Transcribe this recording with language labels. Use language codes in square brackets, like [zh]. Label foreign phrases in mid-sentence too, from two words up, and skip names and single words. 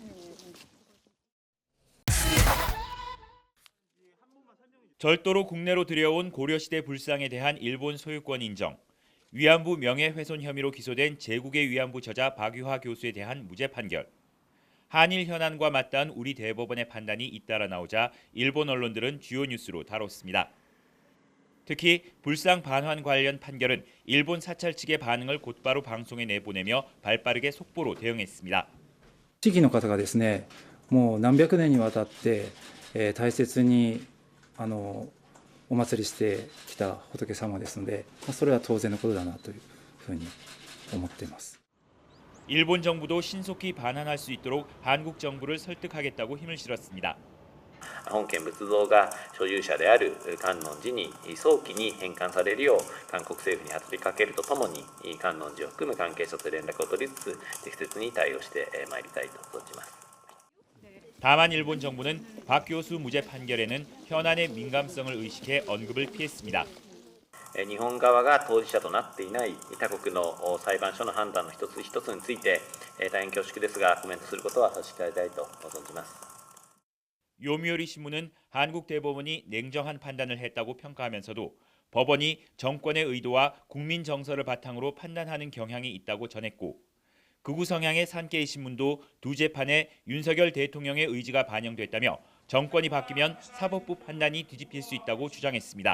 [ko] 절도로 국내로 들여온 고려시대 불상에 대한 일본 소유권 인정, 위안부 명예훼손 혐의로 기소된 제국의 위안부 저자 박유화 교수에 대한 무죄 판결, 한일 현안과 맞닿은 우리 대법원의 판단이 잇따라 나오자 일본 언론들은 주요 뉴스로 다뤘습니다. 특히 불상 반환 관련 판결은 일본 사찰 측의 반응을 곧바로 방송에 내보내며 발빠르게 속보로 대응했습니다. [ja] 地域の方がですね、もう何百年にわたって大切にお祭りしてきた仏様ですので、それは当然のことだなというふうに思っています。 [ko] 일본 정부도 신속히 반환할 수 있도록 한국 정부를 설득하겠다고 힘을 실었습니다. [ja] 本件仏像が所有者である観音寺に早期に返還されるよう韓国政府に働きかけるとともに、観音寺を含む関係者と連絡を取りつつ適切に対応してまいりたいと存じます。 [ko] 다만 일본 정부는 박 교수 무죄 판결에는 현안의 민감성을 의식해 언급을 피했습니다. [ja] 日本側が当事者となっていない他国の裁判所の判断の一つ一つについて大変恐縮ですがコメントすることは差し控えたいと存じます。 [ko] 요미우리 신문은 한국 대법원이 냉정한 판단을 했다고 평가하면서도 법원이 정권의 의도와 국민 정서를 바탕으로 판단하는 경향이 있다고 전했고, 극우 성향의 산케이 신문도 두 재판에 윤석열 대통령의 의지가 반영됐다며 정권이 바뀌면 사법부 판단이 뒤집힐 수 있다고 주장했습니다.